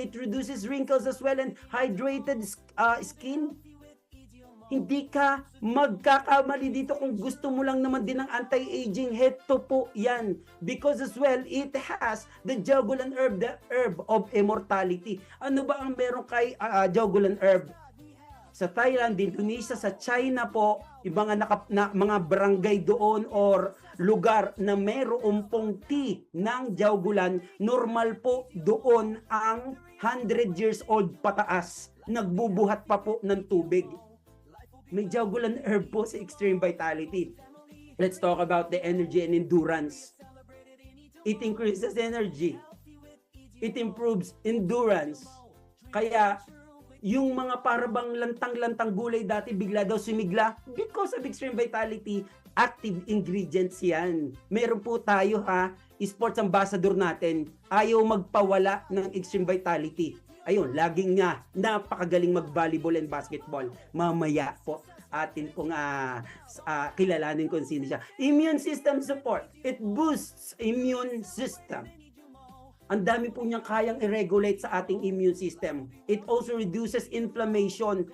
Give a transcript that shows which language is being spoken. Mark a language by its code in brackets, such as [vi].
[en] It reduces wrinkles as well and hydrated skin. [tl] Hindi ka magkakamali dito kung gusto mo lang naman din ng anti-aging. Heto po yan. [en] Because as well, it has the Jogolan herb, the herb of immortality. [tl] Ano ba ang meron kay Jogolan herb? Sa Thailand, Indonesia, sa China po, ibang mga barangay doon or lugar na mayroong pong tea ng Jogolan, normal po doon ang 100 years old pataas. Nagbubuhat pa po ng tubig. May Jogolan herb po sa Extreme Vitality. [en] Let's talk about the energy and endurance. It increases energy. It improves endurance. [tl] Kaya yung mga parabang lantang-lantang gulay dati bigla daw sumigla because of Extreme Vitality, active ingredients yan. Meron po tayo sports ambassador natin, ayaw magpawala ng Extreme Vitality. Ayun, laging nga napakagaling mag-volleyball and basketball. Mamaya po atin pong kilalanin kung sino siya. [en] Immune system support. It boosts immune system. [tl] Ang dami po niyang kayang i-regulate sa ating immune system. [en] It also reduces inflammation.